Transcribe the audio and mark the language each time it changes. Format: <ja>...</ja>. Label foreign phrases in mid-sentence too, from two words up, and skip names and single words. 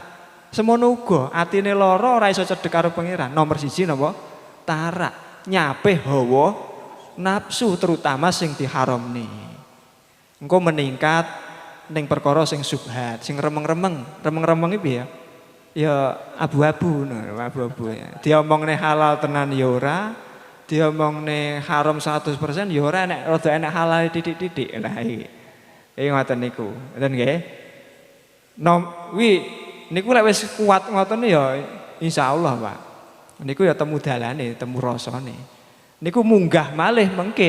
<jv>Semono uga atine lara ora iso cedhek karo pangeran. Nomor 1 napa? Tarak. Nyape hawa nafsu terutama sing diharamne. Engko meningkat ning perkara sing subhat, sing remeng-remeng. Remeng-remeng iki piye ya? Ya abu-abu abu-abu ya. Diomongne halal tenan ya ora, diomongne haram 100% ya ora, nek rada enek halal titik-titik. Lah iki. Iki ngoten niku. Ngoten nggih. Niku lek wis kuat ngoten ya insyaallah, Pak. Niku ya temu dalane, temu rasane. Niku munggah malih mengkit.</jv>